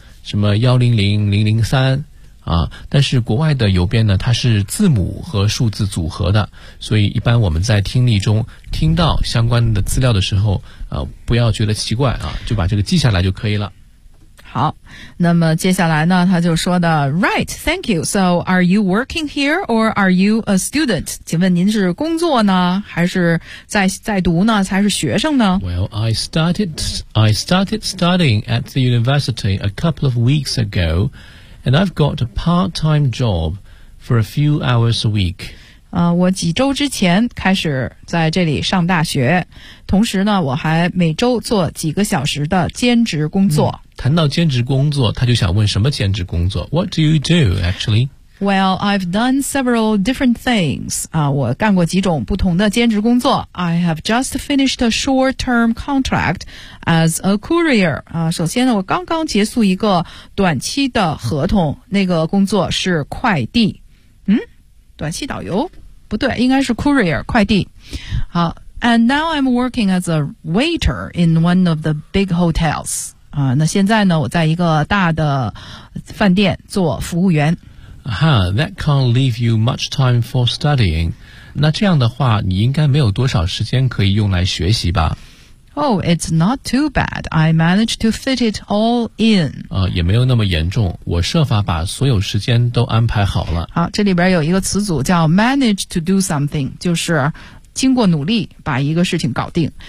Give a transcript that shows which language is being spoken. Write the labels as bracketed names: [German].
[Chinese] 什么100003啊，但是国外的邮编呢，它是字母和数字组合的，所以一般我们在听力中听到相关的资料的时候不要觉得奇怪啊，就把这个记下来就可以了。好，那么接下来呢，他就说的 [English] Right, thank you. So are you working here or are you a student? [Chinese] 请问您是工作呢还是在读呢还是学生呢？ [English] Well, I started studying at the university a couple of weeks ago and I've got a part-time job for a few hours a week. [Chinese] 我几周之前开始在这里上大学，同时呢我还每周做几个小时的兼职工作。谈到兼职工作，他就想问什么兼职工作？ [English] What do you do, actually? Well, I've done several different things. [Chinese] 我干过几种不同的兼职工作。 [English] I have just finished a short-term contract as a courier. [Chinese] 首先呢，我刚刚结束一个短期的合同，那个工作是快递。嗯？短期导游？不对，应该是 courier, 快递。好。 [English] And now I'm working as a waiter in one of the big hotels. [Chinese] 那现在呢我在一个大的饭店做服务员。 [English] That can't leave you much time for studying. [Chinese] 那这样的话你应该没有多少时间可以用来学习吧。 [English] Oh, it's not too bad. I managed to fit it all in. [Chinese] 也没有那么严重，我设法把所有时间都安排好了。好，这里边有一个词组叫 [English] manage to do something, [Chinese] 就是经过努力把一个事情搞定。